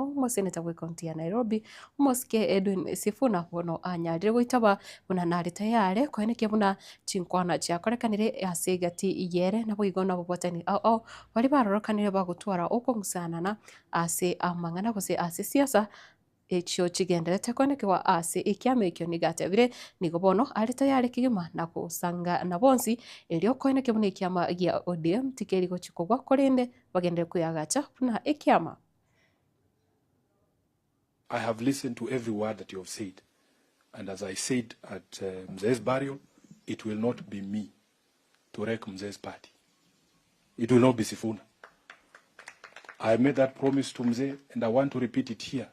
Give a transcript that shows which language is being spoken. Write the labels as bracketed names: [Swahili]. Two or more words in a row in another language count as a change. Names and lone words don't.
[Gusii] moseneta we county ya Nairobi moske Edwin Sifuna bono anyarire goitaba buna nari tayare kweneke buna chinkwana chia korekanire ase gati iyere na boigona bobotani ao bari barorokanire bagutwara okongusanana ase amangana gose ase siasa ekyo chigenderete kwenekewa ase ekiama ekyo nigatebire nigo bono ari tayari kigima na kusanga na bonsi elio kweneke buna ekiama gia ODM tikeri gochikogwa korende bagendere kuyagacha buna ekiama. [English] I have listened to every word that you have said, and as I said at Mzee's burial, it will not be me to wreck Mzee's party. It will not be Sifuna. I made that promise to Mzee, and I want to repeat it here.